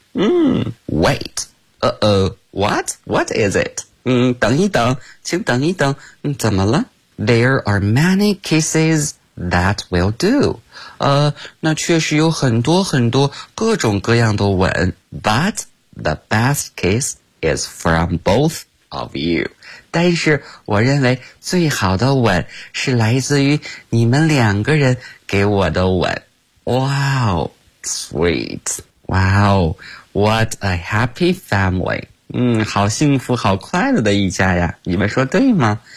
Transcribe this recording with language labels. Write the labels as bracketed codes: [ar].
[en] Wait. What is it? [zh] 等一等，请等一等，怎么了？ [en] There are many kisses that will do. [zh] 那确实有很多很多各种各样的吻。 [en] But the best kiss,is from both of you. [zh] 但是我认为最好的吻是来自于你们两个人给我的吻。 [en] Wow, sweet. Wow, what a happy family. [zh] 好幸福好快乐的一家呀。你们说对吗？